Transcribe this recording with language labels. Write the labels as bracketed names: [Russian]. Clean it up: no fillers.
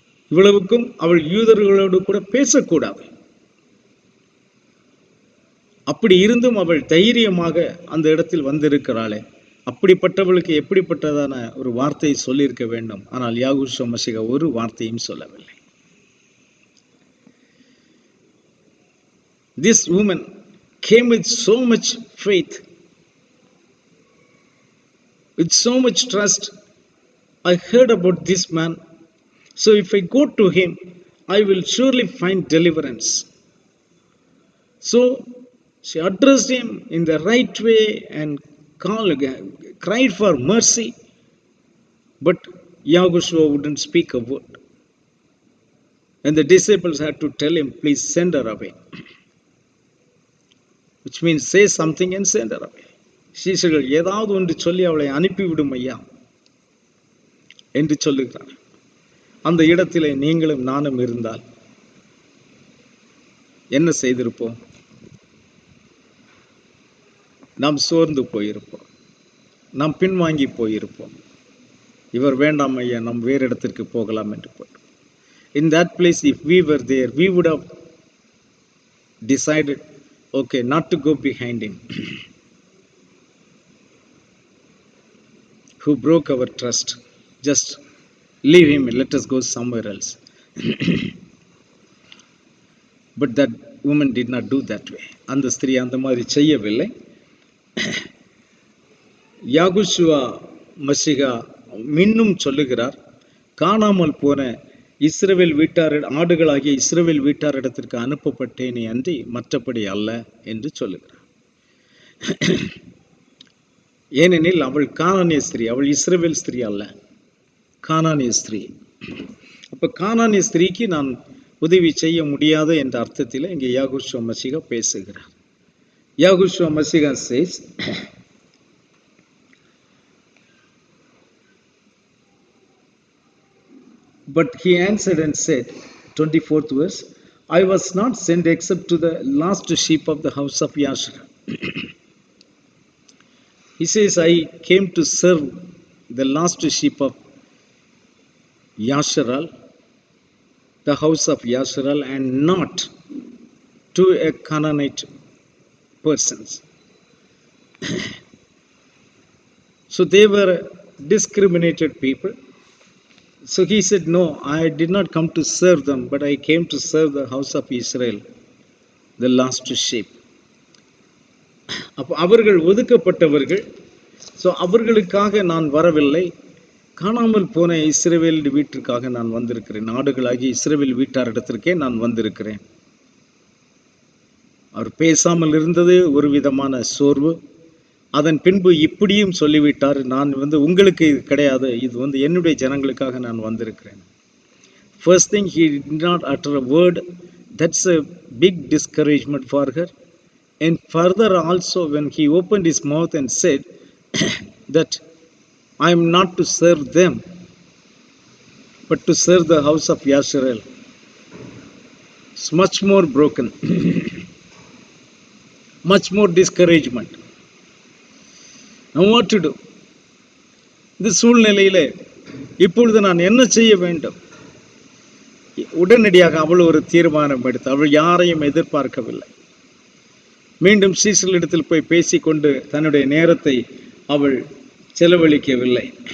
[Tamil] இவ்வளவுக்கும் அவள் யூதர்களோடு கூட பேசக்கூடாது. அப்படி இருந்தும் அவள் தைரியமாக அந்த இடத்தில் வந்திருக்கிறாளே, அப்படிப்பட்டவளுக்கு எப்படிப்பட்டதான ஒரு வார்த்தையை சொல்லியிருக்க வேண்டும். ஆனால் யாகுஷுவா மசிகா ஒரு வார்த்தையும் சொல்லவில்லை. [English] This woman came with so much faith, with so much trust. I heard about this man, so if I go to him, I will surely find deliverance. So she addressed him in the right way and cried for mercy, but Yahushua wouldn't speak a word. And the disciples had to tell him, please send her away. Which means say something and send her away. [Tamil] சீசர்கள் ஏதாவது ஒன்று சொல்லி அவளை அனுப்பிவிடும் ஐயா என்று சொல்லுகிறார். அந்த இடத்திலே நீங்களும் நானும் இருந்தால் என்ன செய்திருப்போம்? நாம் சோர்ந்து போயிருப்போம், நாம் பின்வாங்கி போயிருப்போம். இவர் வேண்டாம் ஐயா, நாம் வேறு இடத்திற்கு போகலாம் என்று போட்டோம். [English] In that place, if we were there, we would have decided, okay, not to go behind him, who broke our trust. Just leave him, let us go somewhere else. But that woman did not do that way. [Tamil] அந்த ஸ்திரீ அந்த மாதிரி செய்யவில்லை. யாகுஷுவா மசிகா இன்னும் சொல்லுகிறார், காணாமல் போன இஸ்ரவேல் வீட்டார் ஆடுகளாகிய இஸ்ரவேல் வீட்டாரிடத்திற்கு அனுப்பப்பட்டேனே அன்றி மற்றபடி அல்ல என்று சொல்லுகிறார். ஏனெனில் அவள் கானானிய ஸ்திரீ, அவள் இஸ்ரவேல் ஸ்திரீ அல்ல, கானானிய ஸ்திரீ. அப்ப கானானிய ஸ்திரீக்கு நான் உதவி செய்ய முடியாது என்ற அர்த்தத்தில் இங்கே யாகுஷுவா மசிகா பேசுகிறார். யாகுஷுவா மசிகா [English] says, but he answered and said, 24th verse, I was not sent except to the last sheep of the house of Yasher. He says, I came to serve the last sheep of Yasharal, the house of Yasharal, and not to a Canaanite persons. So they were discriminated people. So he said, no, I did not come to serve them, but I came to serve the house of Israel, the last sheep. [Tamil] அப்போ அவர்கள் ஒதுக்கப்பட்டவர்கள். So அவர்களுக்காக நான் வரவில்லை, காணாமல் போன இஸ்ரவேல் வீட்டிற்காக நான் வந்திருக்கிறேன், நாடுகளாகி இஸ்ரவேல் வீட்டாரிடத்திற்கே நான் வந்திருக்கிறேன். அவர் பேசாமல் இருந்தது ஒரு விதமான சோர்வு. அதன் பின்பு இப்படியும் சொல்லிவிட்டார், நான் உங்களுக்கு இது கிடையாது, இது என்னுடைய ஜனங்களுக்காக நான் வந்திருக்கிறேன். [English] First thing, he did not utter a word. That's a big discouragement for her. And further also, when he opened his mouth and said that I am not to serve them, but to serve the house of Yasharel, it's much more broken, much more discouragement. Now what to do? [Tamil] இந்த சூழ்நிலையிலே இப்பொழுது நான் என்ன செய்ய வேண்டும்? உடனடியாக அவள் ஒரு தீர்மானம் எடுத்து, அவள் யாரையும் எதிர்பார்க்கவில்லை. மீண்டும் சீசர்களிடத்தில் போய் பேசிக்கொண்டு தன்னுடைய நேரத்தை அவள் செலவழிக்கவில்லை.